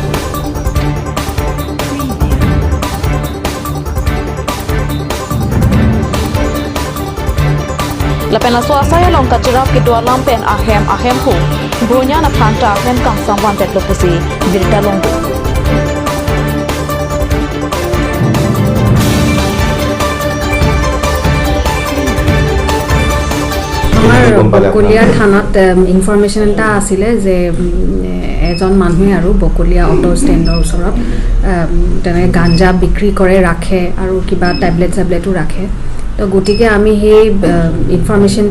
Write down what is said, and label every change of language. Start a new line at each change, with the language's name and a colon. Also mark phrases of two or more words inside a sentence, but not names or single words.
Karbi: Lapen la swasaya long kachirap ke dua lampen ahem hu bronya na phanta ahem kang samwan tet lopusi birta long
Assamese: বকলিয়া থানাত ইনফরমেশন এটা আছিল যে এজন মানুহে আৰু বকলিয়া অটো ষ্টেণ্ডৰ ওচৰত তেনে গাঞ্জা বিক্ৰী কৰে ৰাখে আৰু কিবা টেবলেটও ৰাখে তো গটিকে আমি সেই ইনফরমেশনটো